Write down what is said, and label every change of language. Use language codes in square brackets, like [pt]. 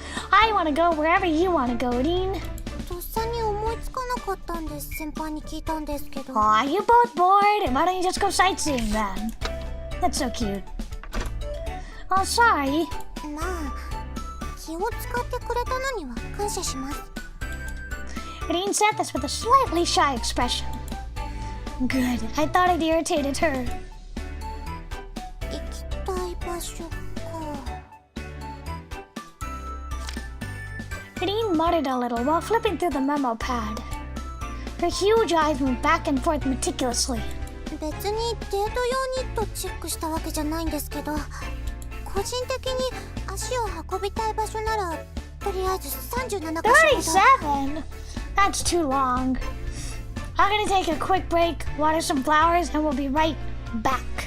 [en] I want to go wherever you want to go, Dean. [ja] とっさに思いつかなかったんです。先輩に聞いたんですけど。 [en] Aw, you both bored? Why don't you just go sightseeing then? That's so cute. Oh, sorry. [ja] まあ、気を使ってくれたのには感謝します。 [en] Dean said this with a slightly shy expression. Good. I thought it irritated her. [ja] 行きたい場所か。 [en] Dean muttered a little while flipping through the memo pad. Her huge eyes moved back and forth meticulously. [ja] 別にデート用にとチェックしたわけじゃないんですけど、個人的に足を運びたい場所ならとりあえず37カ所ほど。 [en] 37? That's too long. I'm gonna take a quick break, water some flowers, and we'll be right back.